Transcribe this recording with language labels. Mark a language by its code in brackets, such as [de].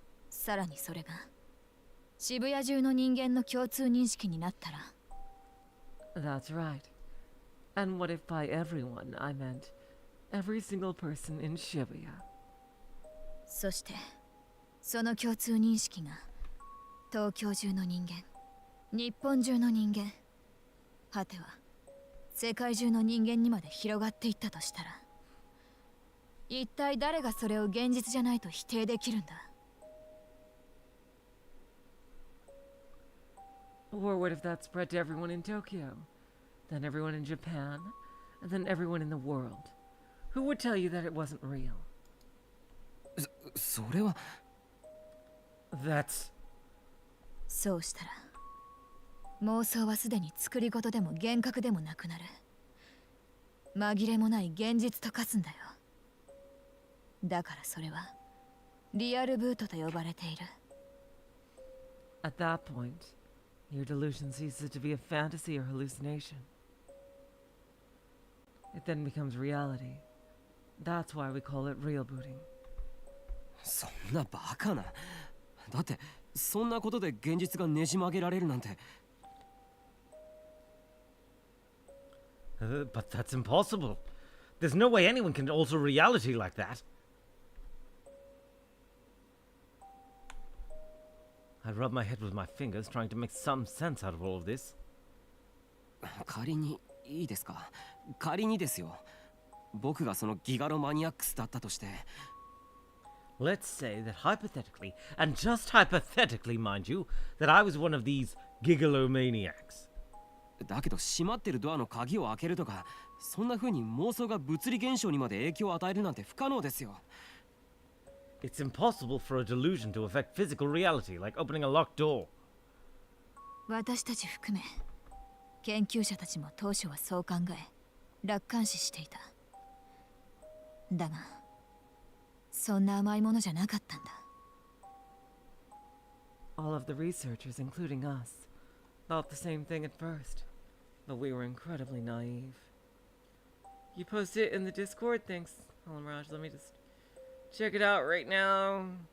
[ja] さらにそれが渋谷中の人間の共通認識になったら。 [en] That's right. And what if by everyone I meant every single person in Shibuya? [ja] そしてその共通認識が東京中の人間、日本中の人間、果ては世界中の人間にまで広がっていったとしたら、一体誰がそれを現実じゃないと否定できるんだ。 [en] Or what if that spread to everyone in Tokyo, then everyone in Japan, and then everyone in the world? Who would tell you that it wasn't real? [ja] それは [en] That's... [ja] そうしたら妄想はすでに作り事でも幻覚でもなくなる。紛れもない現実と化すんだよ。だからそれはリアルブートと呼ばれている。 [en] At that point, your delusion ceases to be a fantasy or hallucination. It then becomes reality. That's why we call it real booting. [ja] そんなバカな。だってそんなことで現実がねじ曲げられるなんて。 [en] But that's impossible. There's no way anyone can alter reality like that. I rub my head with my fingers, trying to make some sense out of all of this. [ja] 仮にいいですか。仮にですよ。僕がそのギガロマニアックスだったとして。 [en] Let's say that hypothetically, and just hypothetically, mind you, that I was one of these gigalomaniacs. [ja] だけど閉まってるドアの鍵を開けるとか、そんな風に妄想が物理現象にまで影響を与えるなんて不可能ですよ。 [en] It's impossible for a delusion to affect physical reality, like opening a locked door. [ja] 私たち含め研究者たちも当初はそう考え楽観視していた。だがそんな甘いものじゃなかったんだ。 [en] All of the researchers, including us, thought the same thing at first, but we were incredibly naive. You post it in the Discord? Thanks, Hollow Mirage. Let me just check it out right now.